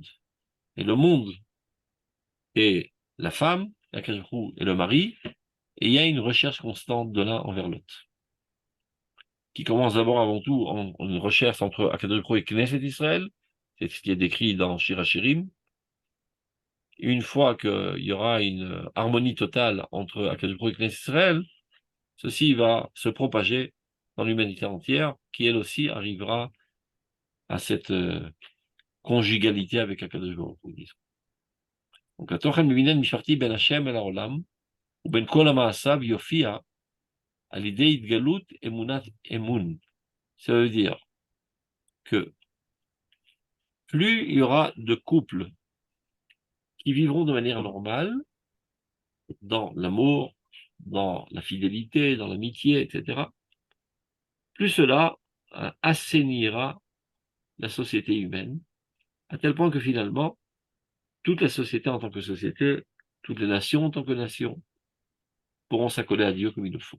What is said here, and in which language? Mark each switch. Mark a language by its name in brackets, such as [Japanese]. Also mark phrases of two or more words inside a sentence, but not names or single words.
[French] Et le monde est la femme, [Hebrew] הקדוש ברוך הוא [French] est le mari, et il y a une recherche constante de l'un envers l'autre, qui commence d'abord avant tout en une recherche entre [Hebrew] הקדוש ברוך הוא [French] et Knesset Israël, c'est ce qui est décrit dans Shir HaShirim. Une fois qu'il y aura une harmonie totale entre [Hebrew] הקדוש ברוך הוא [French] et Knesset Israël, ceci va se propager dans l'humanité entière, qui elle aussi arrivera à cette conjugalité avec [Hebrew] הקדוש ברוך הוא. Donc, התוכן מבניין משפחתי בין השם אל העולם, ובין כל המעשיו יופיע על ידי התגלות אמונת אמון. [French] Ça veut dire que plus il y aura de couples qui vivront de manière normale, dans l'amour, dans la fidélité, dans l'amitié, etc., plus cela assainira la société humaine, à tel point que finalement, toute la société en tant que société, toutes les nations en tant que nations, pourront s'accoler à Dieu comme il le faut.